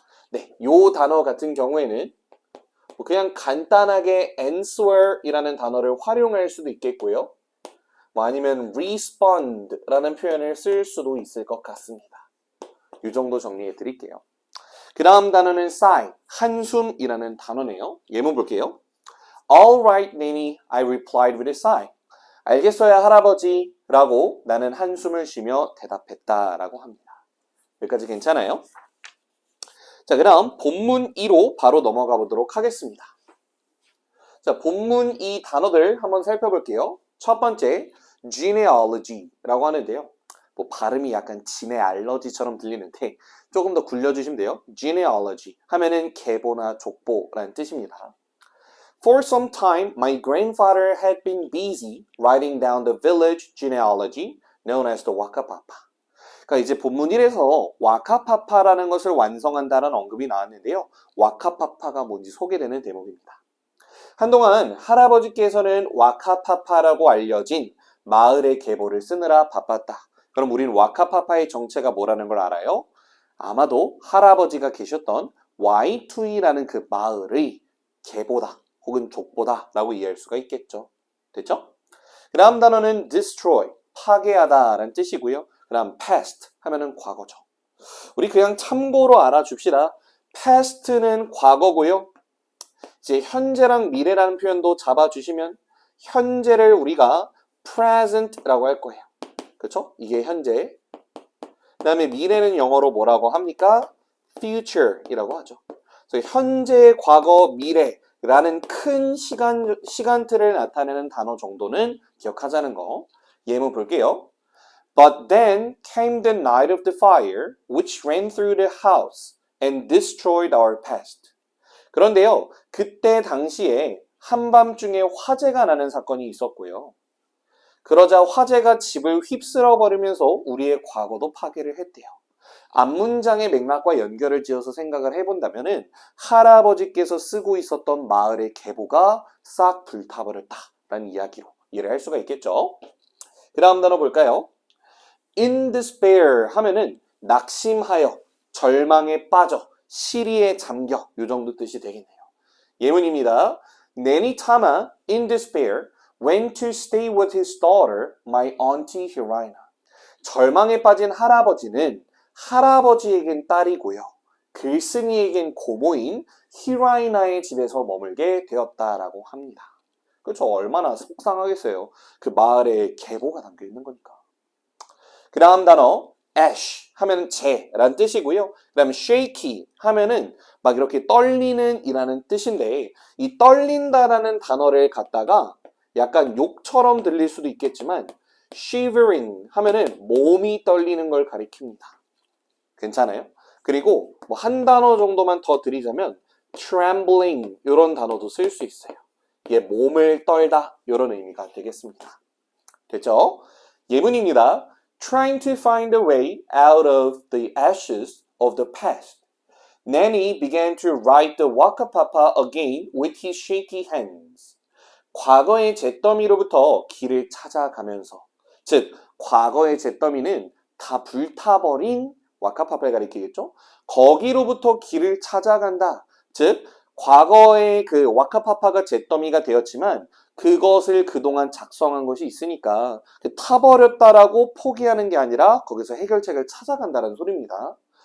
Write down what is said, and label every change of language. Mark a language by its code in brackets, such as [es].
[ko] 네, 요 단어 같은 경우에는 그냥 간단하게 answer 이라는 단어를 활용할 수도 있겠고요. 아니면 respond 라는 표현을 쓸 수도 있을 것 같습니다. 이 정도 정리해 드릴게요. 그 다음 단어는 sigh, 한숨이라는 단어네요. 예문 볼게요. [en] All right, Nanny, I replied with a sigh. [ko] 알겠어요, 할아버지. 라고 나는 한숨을 쉬며 대답했다라고 합니다. 여기까지 괜찮아요? 자, 그 다음 본문 2로 바로 넘어가 보도록 하겠습니다. 자, 본문 2 단어들 한번 살펴볼게요. 첫 번째, genealogy라고 하는데요. 뭐 발음이 약간 지네알러지처럼 들리는데 조금 더 굴려주시면 돼요. genealogy 하면은 계보나 족보라는 뜻입니다. [en] For some time, my grandfather had been busy writing down the village genealogy known as the Wakapapa. [ko] 그러니까 이제 본문 1에서 와카파파라는 것을 완성한다는 언급이 나왔는데요. 와카파파가 뭔지 소개되는 대목입니다. 한동안 할아버지께서는 와카파파라고 알려진 마을의 계보를 쓰느라 바빴다. 그럼 우리는 와카파파의 정체가 뭐라는 걸 알아요? 아마도 할아버지가 계셨던 Y2E라는 그 마을의 계보다 혹은 족보다 라고 이해할 수가 있겠죠. 됐죠? 그 다음 단어는 destroy, 파괴하다 라는 뜻이고요. 그 다음 past 하면은 과거죠. 우리 그냥 참고로 알아줍시다. past는 과거고요. 이제 현재랑 미래라는 표현도 잡아주시면 현재를 우리가 present라고 할 거예요. 그렇죠? 이게 현재. 그 다음에 미래는 영어로 뭐라고 합니까? future이라고 하죠. 그래서 현재, 과거, 미래라는 큰 시간틀을 나타내는 단어 정도는 기억하자는 거. 예문 볼게요. [en] But then came the night of the fire, which ran through the house and destroyed our pest. [ko] 그런데요, 그때 당시에 한밤중에 화재가 나는 사건이 있었고요. 그러자 화재가 집을 휩쓸어 버리면서 우리의 과거도 파괴를 했대요. 앞문장의 맥락과 연결을 지어서 생각을 해본다면은 할아버지께서 쓰고 있었던 마을의 계보가 싹 불타버렸다라는 이야기로 이해를 할 수가 있겠죠. 그 다음 단어 볼까요? In despair 하면은 낙심하여, 절망에 빠져, 시리에 잠겨 요 정도 뜻이 되겠네요. 예문입니다. [en] Nanny Tama, in despair, went to stay with his daughter, my auntie Hirina. [ko] 절망에 빠진 할아버지는 할아버지에겐 딸이고요. 글쓴이에겐 고모인 히라이나의 집에서 머물게 되었다라고 합니다. 그렇죠. 얼마나 속상하겠어요. 그 마을에 계보가 담겨 있는 거니까. 그 다음 단어 ash 하면 재란 뜻이고요. 그 다음 shaky 하면은 막 이렇게 떨리는 이라는 뜻인데 이 떨린다라는 단어를 갖다가 약간 욕처럼 들릴 수도 있겠지만 shivering 하면은 몸이 떨리는 걸 가리킵니다. 괜찮아요? 그리고 뭐 한 단어 정도만 더 드리자면 trembling 이런 단어도 쓸 수 있어요. 이게 몸을 떨다 이런 의미가 되겠습니다. 됐죠? 예문입니다. [en] Trying to find a way out of the ashes of the past, Nanny began to ride the Waka Papa again with his shaky hands. [ko] 과거의 잿더미로부터 길을 찾아가면서, 즉 과거의 잿더미는 다 불타버린 와카파파를 가리키겠죠? 거기로부터 길을 찾아간다. 즉 과거의 그 와카파파가 잿더미가 되었지만 그것을 그동안 작성한 것이 있으니까 타버렸다라고 포기하는 게 아니라 거기서 해결책을 찾아간다는 소리입니다.